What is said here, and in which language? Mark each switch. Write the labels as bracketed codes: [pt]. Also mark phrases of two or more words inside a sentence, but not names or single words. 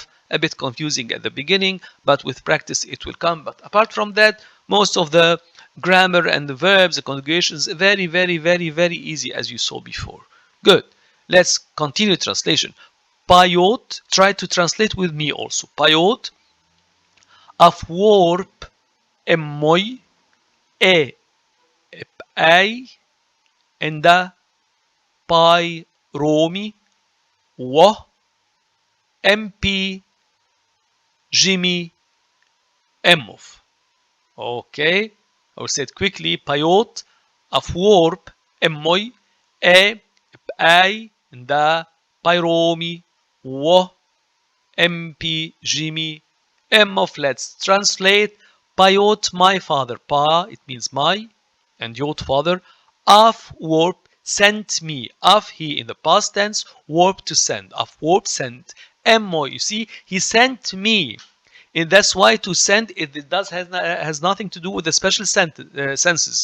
[en] A bit confusing at the beginning, but with practice it will come. But apart from that, most of the grammar and the verbs, the conjugations, very, very, very, very easy as you saw before. Good. Let's continue translation. Payot, try to translate with me also. [cop] Payot, afworp, emmoy, e, epay, enda, pai, romi, wa, mp, Jimmy Emov. [en] Okay, I will say it quickly. [cop] Payot, afworp, emmoy, da, pyromi, wo, mp, Jimmy Emov. [en] Let's translate. Payot, my father. Pa, it means my, and yot, father. Afworp, sent me. Af, he in the past tense. Warp, to send. Afworp, sent. Emmo, you see, he sent me. And that's why to send it has nothing to do with the special senses.